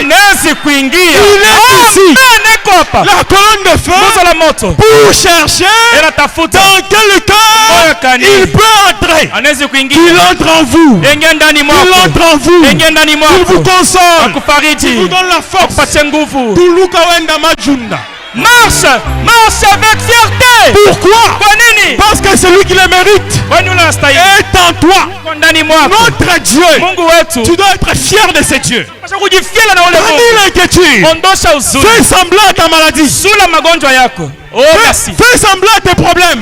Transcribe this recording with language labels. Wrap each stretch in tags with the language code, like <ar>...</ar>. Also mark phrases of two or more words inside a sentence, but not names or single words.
<fr>Il est ici, la colonne de feu, pour chercher dans quel cœur il peut entrer. Il entre en vous. Il entre en vous. Il vous console. Il vous donne la force.</fr> <lua>Tuluka wenda majunda.</lua> <fr>Marche avec fierté. Pourquoi? Parce que c'est lui qui le mérite est en toi. Notre Dieu, tu dois être fier de ce Dieu. Bannis l'inquiétude. Fais semblant à ta maladie. Fais semblant à tes problèmes.</fr>